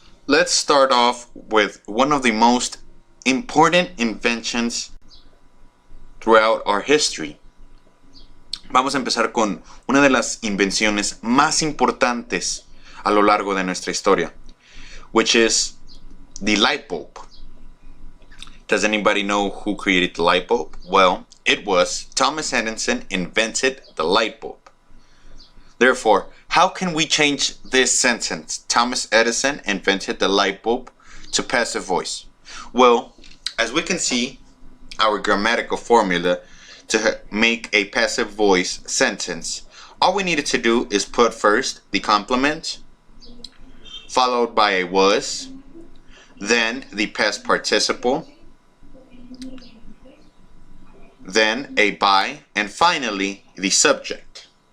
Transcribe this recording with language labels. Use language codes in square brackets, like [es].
[en] Let's start off with one of the most important inventions throughout our history. [es] Vamos a empezar con una de las invenciones más importantes a lo largo de nuestra historia, [en] which is the light bulb. Does anybody know who created the light bulb? Well, it was Thomas Edison invented the light bulb. Therefore, how can we change this sentence, Thomas Edison invented the light bulb, to passive voice? Well, as we can see, our grammatical formula to make a passive voice sentence, all we needed to do is put first the complement, followed by a was, then the past participle, then a by, and finally the subject.